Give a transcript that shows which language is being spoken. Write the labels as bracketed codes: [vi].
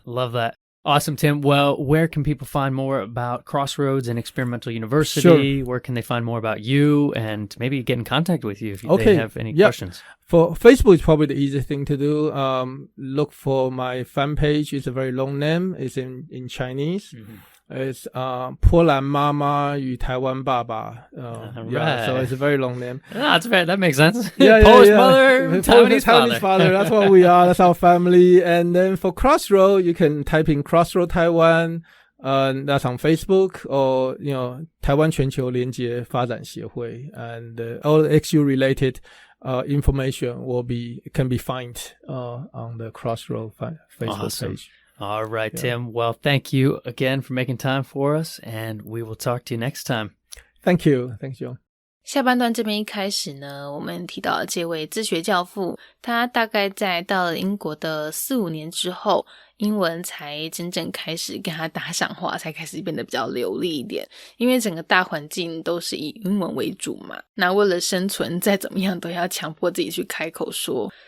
[en] love that. Awesome, Tim. Well, where can people find more about Crossroads and Experimental University? Sure. Where can they find more about you and maybe get in contact with you if they have any questions? For Facebook, it's probably the easiest thing to do. Look for my fan page. It's a very long name. It's in Chinese. Mm-hmm. It's 波兰妈妈与台湾爸爸. Yeah, so it's a very long name. That makes sense. Polish mother, Taiwanese father. That's what we are. That's our family. And then for Crossroad, you can type in Crossroad Taiwan. That's on Facebook, or Taiwan 全球连结发展协会, and all the XU related information can be found on the Crossroad Facebook page. All right, Tim. Well, thank you again for making time for us, and we will talk to you next time. Thank you. Thanks, John. [zh] 下半段这边一开始呢，我们提到的这位自学教父，他大概在到了英国的4-5年之后，英文才真正开始跟他搭上话，才开始变得比较流利一点。因为整个大环境都是以英文为主嘛，那为了生存，再怎么样都要强迫自己去开口说。